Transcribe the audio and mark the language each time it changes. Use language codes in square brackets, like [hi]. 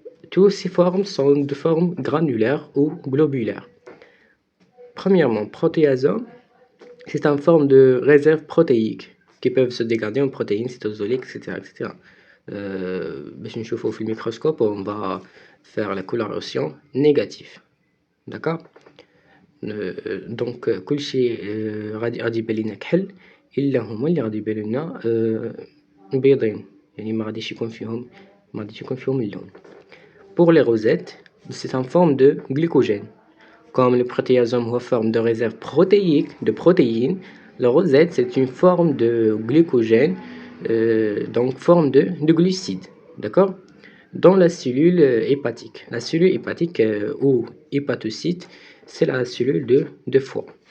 [fr] Toutes ces formes sont de forme granulaire ou globulaire. Premièrement, protéasomes, c'est une forme de réserve protéique qui peuvent se dégrader en protéines cytosoliques, etc., etc. [ar] باش نشوفوا في الميكروسcope, [fr] on va faire la coloration négative. d'accord. [ar] Donc كلشي غادي يبان لنا كحل الا هما اللي غادي يبانوا لنا بيضين، يعني ما غاديش يكون فيهم اللون. [fr] Pour les rosettes, c'est en forme de glycogène. Comme le protéasome est en forme de réserve protéique de protéines, la rosette c'est une forme de glycogène, donc forme de glucides. D'accord? Dans la cellule hépatique. La cellule hépatique ou hépatocyte, c'est la cellule de foie.